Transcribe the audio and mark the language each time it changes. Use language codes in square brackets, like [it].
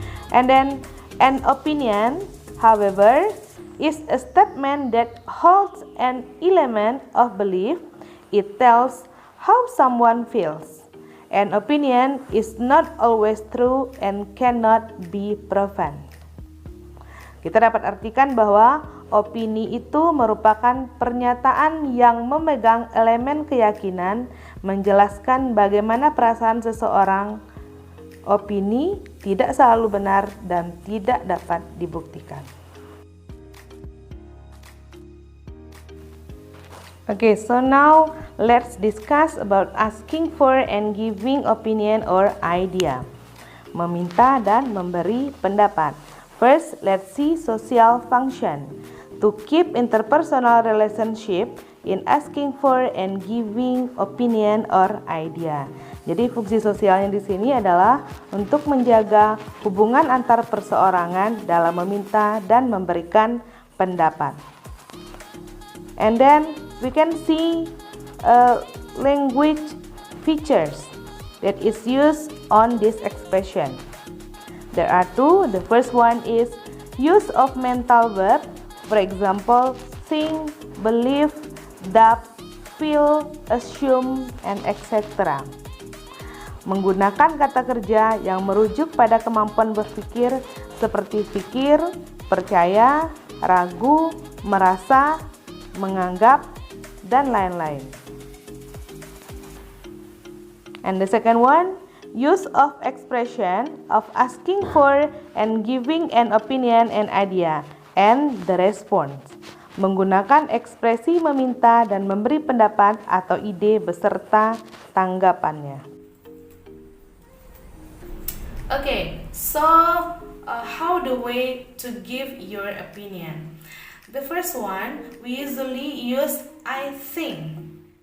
[en] And then, an opinion, however, is a statement that holds an element of belief. It tells how someone feels. An opinion is not always true and cannot be proven. [id] Kita dapat artikan bahwa opini itu merupakan pernyataan yang memegang elemen keyakinan, menjelaskan bagaimana perasaan seseorang. Opini tidak selalu benar dan tidak dapat dibuktikan. [en] Okay, so now let's discuss about asking for and giving opinion or idea. [id] Meminta dan memberi pendapat. [en] First, let's see social function. To keep interpersonal relationship in asking for and giving opinion or idea. [id] Jadi fungsi sosialnya di sini adalah untuk menjaga hubungan antar perseorangan dalam meminta dan memberikan pendapat. [en] And then we can see language features that is used on this expression. There are two. The first one is use of mental verb. For example, think, believe, doubt, feel, assume, and etc. [id] Menggunakan kata kerja yang merujuk pada kemampuan berpikir seperti pikir, percaya, ragu, merasa, menganggap, dan lain-lain. [en] And the second one, use of expression of asking for and giving an opinion and idea, and the response. [id] Menggunakan ekspresi meminta dan memberi pendapat atau ide beserta tanggapannya. [en] Okay, so how the way to give your opinion? The first one, we usually use I think.